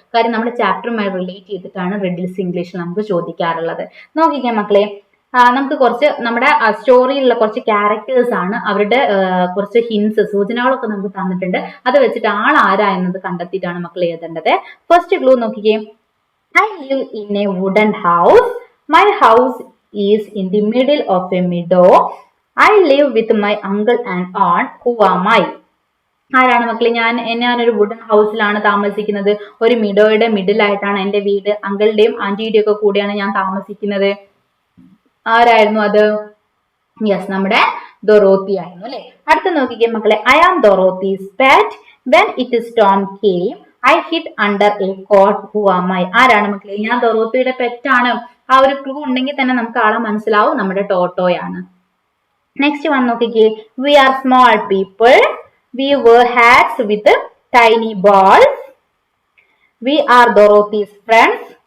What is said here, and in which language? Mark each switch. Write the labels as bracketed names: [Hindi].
[Malayalam] കാര്യം നമ്മുടെ ചാപ്റ്ററുമായി റിലേറ്റ് ചെയ്തിട്ടാണ് റിഡിൽസ് ഇംഗ്ലീഷിൽ നമുക്ക് ചോദിക്കാറുള്ളത്. നോക്കിക്കാൻ മക്കളെ, നമുക്ക് കുറച്ച് നമ്മുടെ സ്റ്റോറിയിലുള്ള കുറച്ച് ക്യാരക്ടേഴ്സ് ആണ്, അവരുടെ കുറച്ച് ഹിൻസ്, സൂചനകളൊക്കെ നമുക്ക് തന്നിട്ടുണ്ട്. അത് വെച്ചിട്ട് ആൾ ആരാ എന്നത് കണ്ടെത്തിയിട്ടാണ് മക്കൾ എഴുതേണ്ടത്. [English] First clue നോക്കിക്കേ. I live in a wooden house. My house is in the middle of a meadow. I live with my uncle and aunt. Who am I? [Malayalam] ആരാണ് മക്കളെ? ഞാനൊരു വുഡൻ ഹൗസിലാണ് താമസിക്കുന്നത്. ഒരു മിഡോയുടെ മിഡിലായിട്ടാണ് എന്റെ വീട്. അങ്കിളുടെയും ആന്റിയുടെയും ഒക്കെ കൂടെയാണ് ഞാൻ താമസിക്കുന്നത്. ആരായിരുന്നു അത്? യെസ്, നമ്മുടെ ഡൊറോത്തി ആയിരുന്നു അല്ലെ. അടുത്ത നോക്കിക്കേ മക്കളെ. [English] I am Dorothy's pet. When it storm came, I hid under a cot. Who am I? [Malayalam] ആരാണ് മക്കളെ? ഞാൻ ഡൊറോത്തിയുടെ പെറ്റാണ്. ആ ഒരു ക്ലൂ ഉണ്ടെങ്കിൽ തന്നെ നമുക്ക് ആളെ മനസ്സിലാവും, നമ്മുടെ ടോട്ടോയാണ്. [English] Next one നോക്കിക്കേ. We are small people. We wear hats with tiny balls. We are Dorothy's friends.